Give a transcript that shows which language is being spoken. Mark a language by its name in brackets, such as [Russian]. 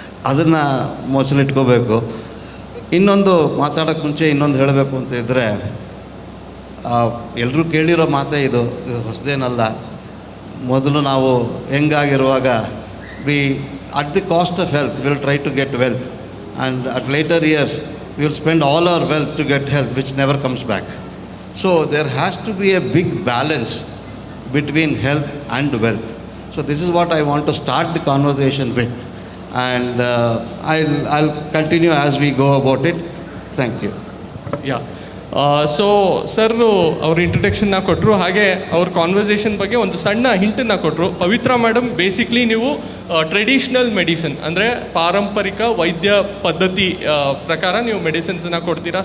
[Kannada] ಅದನ್ನು ಮೊದಲಿಟ್ಕೋಬೇಕು. ಇನ್ನೊಂದು ಮಾತಾಡೋಕ್ಕೆ ಮುಂಚೆ ಇನ್ನೊಂದು ಹೇಳಬೇಕು ಅಂತ ಇದ್ದರೆ, ಎಲ್ಲರೂ ಕೇಳಿರೋ ಮಾತೇ ಇದು ಹೊಸದೇನಲ್ಲ. ಮೊದಲು ನಾವು ಹೆಂಗಾಗಿರುವಾಗ [English] We at the cost of health will try to get wealth, and at later years we will spend all our wealth to get health, which never comes back. So there has to be a big balance between health and wealth. So this is what I want to start the conversation with, and I'll continue as we go about it. Thank you. [Kannada] Yeah, so sir ಅವ್ರ ಇಂಟ್ರಡಕ್ಷನ್ನ ಕೊಟ್ಟರು, ಹಾಗೆ ಅವ್ರ conversation ಬಗ್ಗೆ ಒಂದು ಸಣ್ಣ ಹಿಂಟನ್ನು ಕೊಟ್ಟರು. ಪವಿತ್ರ madam, basically ನೀವು traditional medicine ಅಂದರೆ ಪಾರಂಪರಿಕ ವೈದ್ಯ ಪದ್ಧತಿ ಪ್ರಕಾರ ನೀವು ಮೆಡಿಸಿನ್ಸನ್ನು ಕೊಡ್ತೀರಾ.